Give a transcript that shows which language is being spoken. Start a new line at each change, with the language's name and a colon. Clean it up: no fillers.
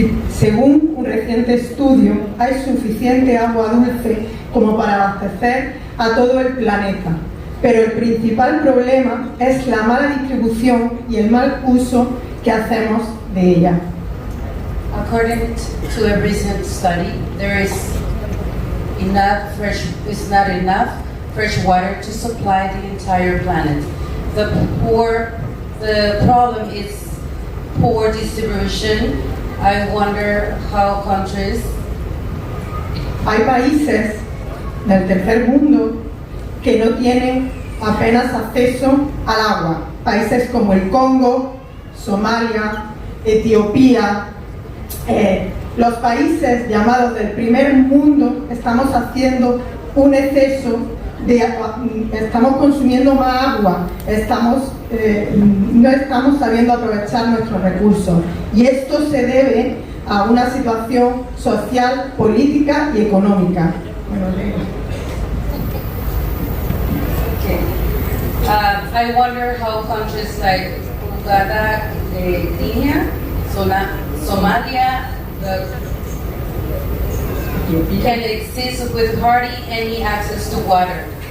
Spanish: Según un reciente estudio, hay suficiente agua dulce como para abastecer a todo el planeta. Pero el principal problema es la mala distribución y el mal uso que hacemos de ella.
English: According to a recent study, there is not enough fresh water to supply the entire planet. The problem is poor distribution. I wonder how countries.
Spanish: Hay países del tercer mundo que no tienen apenas acceso al agua. Países como el Congo, Somalia, Etiopía. Los países llamados del primer mundo estamos haciendo un exceso estamos consumiendo más agua, no estamos sabiendo aprovechar nuestros recursos. Y esto se debe a una situación social, política y económica.
English: I wonder how countries like Uganda, Kenya, Somalia, can exist with hardly any access to water.